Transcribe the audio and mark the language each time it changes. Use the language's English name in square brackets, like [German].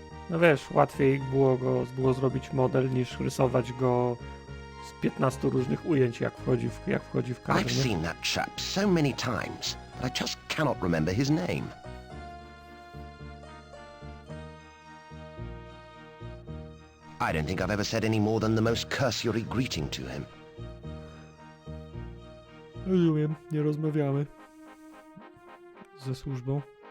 [Polish] No wiesz, łatwiej było zrobić model niż rysować go z 15 różnych ujęć, jak wchodzi w kadr. [English] I've seen that chap so many times, but I just cannot remember his name. I don't think I've ever said any more than the most cursory greeting to him. [Polish] Rozumiem, nie rozmawiamy ze służbą.